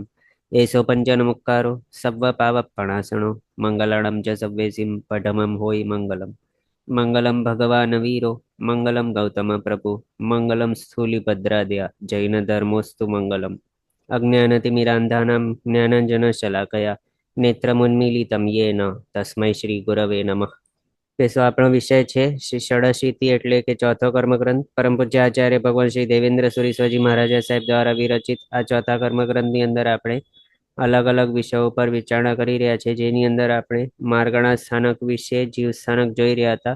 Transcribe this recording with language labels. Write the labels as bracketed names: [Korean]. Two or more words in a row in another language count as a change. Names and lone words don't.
[Prakrit languages] एसो पंचनमुक्कारो सब्ब पावपणासणो मंगलाणं च सव्वेसिं पठमं होय मंगलम। [Sanskrit] मंगलम भगवान वीरो मंगलम गौतम प्रभु मंगलम स्थूलिभद्रादया जैन धर्मोस्तु मंगलम। अज्ञानतिमिरान्धानां ज्ञानाञ्जनशलाकया नेत्रमुन्मीलितं येन तस्मै श्रीगुरवे नमः। [Gujarati] પેસો આપણો વિષય છે શ્રી ષડશીતિ એટલે કે ચોથો કર્મગ્રંથ પરમ પૂજ્ય આચાર્ય ભગવાન શ્રી દેવેન્દ્ર સુરી સ્વાજી મહારાજા સાહેબ દ્વારા વિરચિત આ ચોથા કર્મગ્રંથની અંદર આપણે અલગ અલગ વિષયો પર વિચારણા કરી રહ્યા છે, જેની અંદર આપણે માર્ગણા સ્થાનક વિશે જીવ સ્થાનક જોઈ રહ્યા હતા.